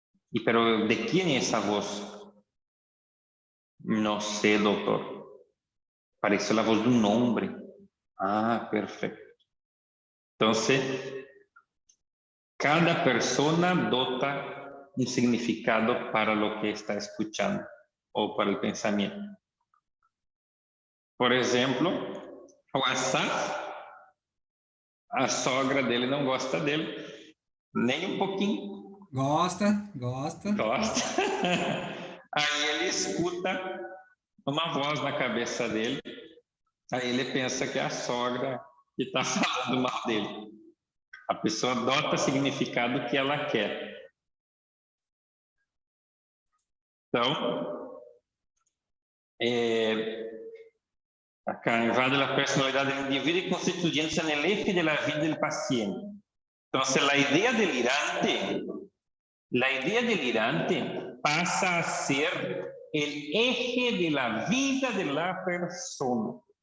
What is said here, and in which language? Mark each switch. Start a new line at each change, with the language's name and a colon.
Spanish: ¿Y pero de quién es esa voz? No sé, doctor. Parece la voz de un hombre. Ah, perfecto. Entonces, cada persona dota un significado para lo que está escuchando o para el pensamiento.
Portuguese: Por exemplo, o Asaf, a sogra dele não gosta dele, nem um pouquinho. Gosta. Aí ele escuta uma voz na cabeça dele, aí ele pensa que é a sogra que está falando mal dele. A pessoa adota o significado que ela quer.
Spanish: Então, acá invade la personalidad del individuo y constituyéndose en el eje de la vida del paciente. Entonces, la idea delirante pasa a ser el eje de la vida de la persona.